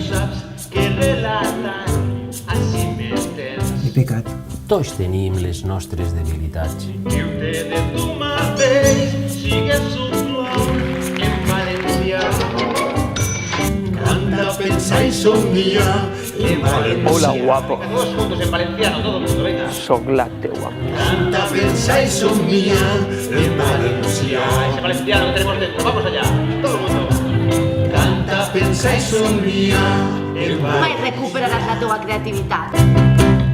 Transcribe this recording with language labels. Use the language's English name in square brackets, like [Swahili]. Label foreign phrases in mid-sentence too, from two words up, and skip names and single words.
[Catalan] saps què relatar, així m'entens. He pecat. Tots tenim les nostres debilitats. Viu-te de tu mateix, sigues un flor en valencià. Canta, pensa i somnia en valencià. Hola, guapo. [Spanish] Todos juntos en valenciano, todo el mundo, venga. [Catalan] Soc la teua. Canta, pensa i somnia en valencià. [Spanish] Ese valenciano que tenemos dentro, vamos allá, todo el mundo. [Catalan] Canta, pensa i somnia en Mai valencià. recuperaràs la teua creativitat.